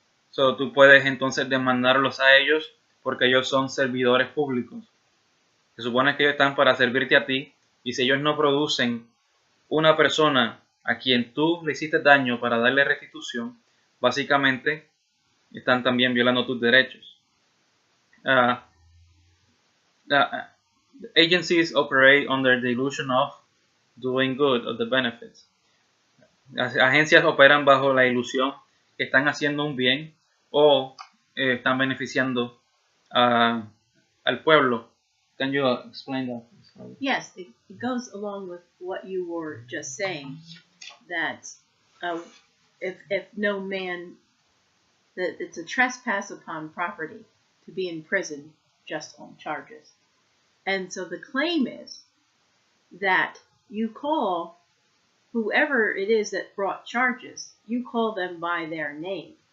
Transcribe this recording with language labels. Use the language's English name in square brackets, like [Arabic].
[Spanish] So, tú puedes entonces demandarlos a ellos porque ellos son servidores públicos. Se supone que ellos están para servirte a ti, y si ellos no producen una persona a quien tú le hiciste daño para darle restitución, básicamente están también violando tus derechos. [English] Agencies operate under the illusion of doing good, of the benefits. [Spanish] Las agencias operan bajo la ilusión que están haciendo un bien o están beneficiando al pueblo. [English] Can you explain that? Yes, it goes along with what you were just saying, that if no man, that it's a trespass upon property to be in prison just on charges. And so the claim is that you call whoever it is that brought charges, you call them by their name.